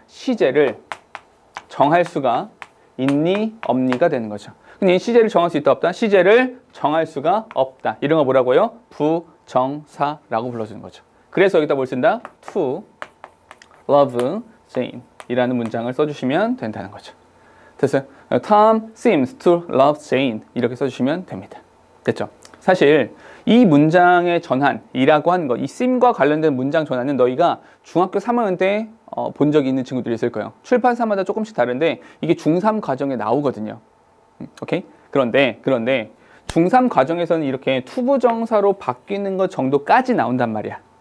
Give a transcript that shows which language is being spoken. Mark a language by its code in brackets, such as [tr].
[ko] 시제를 정할 수가 있니 없니가 되는 거죠. 근데 시제를 정할 수 있다 없다? 시제를 정할 수가 없다. 이런 거 뭐라고요? 부정사라고 불러주는 거죠. 그래서 여기다 뭘 쓴다? [en] to love Jane [ko] 이라는 문장을 써주시면 된다는 거죠. 됐어요? [en] Tom seems to love Jane [ko] 이렇게 써주시면 됩니다. 됐죠? 사실 이 문장의 전환이라고 하는 것, 이 seem과 관련된 문장 전환은 너희가 중학교 3학년 때 본 적이 있는 친구들이 있을 거예요. 출판사마다 조금씩 다른데 이게 중3 과정에 나오거든요. 오케이? 그런데 중3 과정에서는 이렇게 투부정사로 바뀌는 것 정도까지 나온단 말이야.